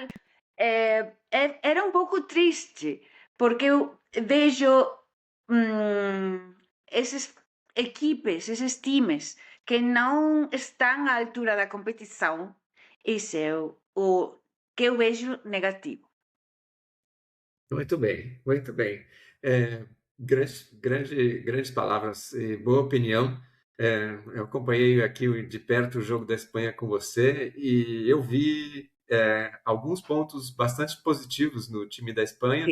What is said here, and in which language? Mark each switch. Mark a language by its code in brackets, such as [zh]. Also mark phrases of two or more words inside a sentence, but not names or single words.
[gl] Era un pouco triste, porque eu vexo eses equipes, eses times que non están á altura da competición, ese é o que eu vexo negativo. [pt] Muito bem, muito bem. Grandes palavras e boa opinião. Eu acompanhei aqui de perto o jogo da Espanha com você e eu vi alguns pontos bastante positivos no time da Espanha,